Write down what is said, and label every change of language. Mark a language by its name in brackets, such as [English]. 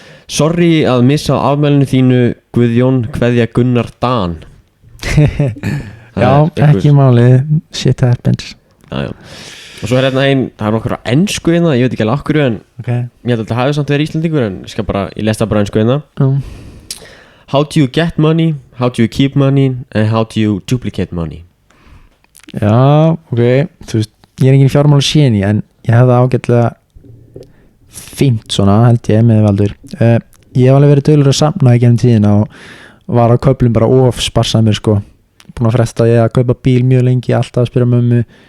[Icelandic] Sorry að missa afmælinu þínu, Guðjón, kveðja Gunnar Dan. Já, ekki málið, [English] shit happens. [Icelandic] Já. Og svo er hérna það er nokkur á ensku hérna, ég veit ekki alveg okkur, en ég held að þetta hafi samt verið íslendingur, en ég lesta bara ensku hérna. [English] How do you get money, how do you keep money, and how do you duplicate money? [Icelandic] Já, ok, þú veist, ég er enginn fjármála séni, en ég hef það ágætlega fínt svona, held ég, með Valdur. Ég hef alveg verið dölur að safna í gennum tíðina og var á kauplum bara of sparsamir sko, búin að fresta ég að kaupa bíl mjög lengi, alltaf að spyrja mömmu.